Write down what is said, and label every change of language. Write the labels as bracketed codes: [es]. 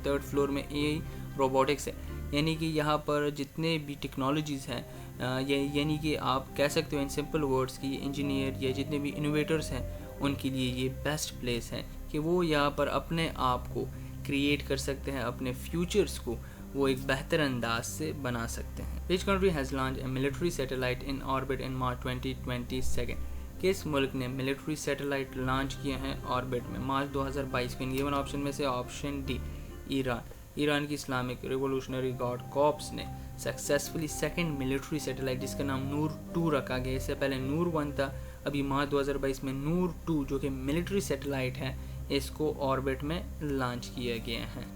[ur] 3rd floor میں AI robotics ہے یعنی کہ یہاں پر جتنے بھی ٹیکنالوجیز ہیں یعنی کہ آپ کہہ سکتے ہو [en] in simple words [ur] کی انجینئر یا جتنے بھی انوویٹرز ہیں ان کے لیے یہ بیسٹ پلیس ہے کہ وہ یہاں پر اپنے آپ کو کریٹ کر سکتے ہیں، اپنے فیوچرز کو وہ ایک بہتر انداز سے بنا سکتے ہیں. [en] Which country has launched a military satellite in orbit in March 2022? [ur] کس ملک نے ملٹری سیٹلائٹ لانچ کیا ہے آربٹ میں مارچ 2022 کو؟ ان گیون آپشن میں سے آپشن ڈی ایران. ایران کی اسلامک ریولوشنری گارڈ کارپس نے سکسیسفلی سیکنڈ ملٹری سیٹلائٹ جس کا نام نور 2 رکھا گیا. اس سے پہلے نور 1 تھا، ابھی مارچ 2022 میں نور 2 جو کہ ملٹری سیٹلائٹ ہے اس کو آربٹ میں لانچ کیا گیا ہے.